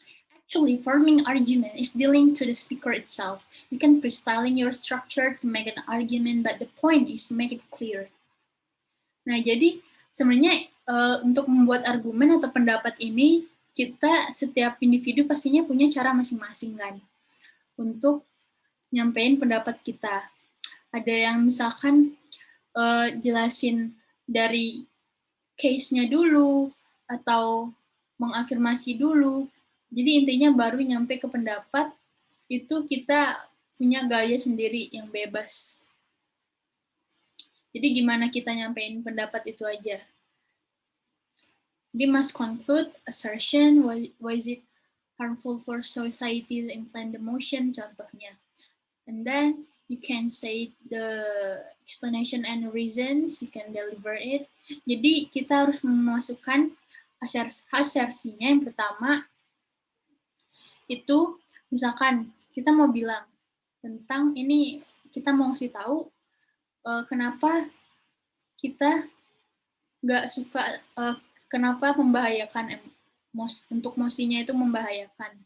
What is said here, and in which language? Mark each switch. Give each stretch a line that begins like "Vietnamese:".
English: Actually, forming argument is dealing to the speaker itself. You can freestyling your structure to make an argument, but the point is to make it clear.
Indonesian: Nah, jadi sebenarnya untuk membuat argumen atau pendapat ini, kita setiap individu pastinya punya cara masing-masing kan untuk nyampein pendapat kita. Ada yang misalkan jelasin dari case-nya dulu atau mengafirmasi dulu. Jadi intinya baru nyampe ke pendapat, itu kita punya gaya sendiri yang bebas. Jadi gimana kita nyampein pendapat itu aja. Jadi
English: must conclude assertion, why is it harmful for society to implement the motion,
Indonesian: contohnya.
English: And then you can say the explanation and reasons, you can deliver it.
Indonesian: Jadi kita harus memasukkan asersinya. Yang pertama itu misalkan kita mau bilang tentang ini, kita mau ngasih tahu kenapa kita nggak suka, kenapa membahayakan untuk mosinya itu membahayakan.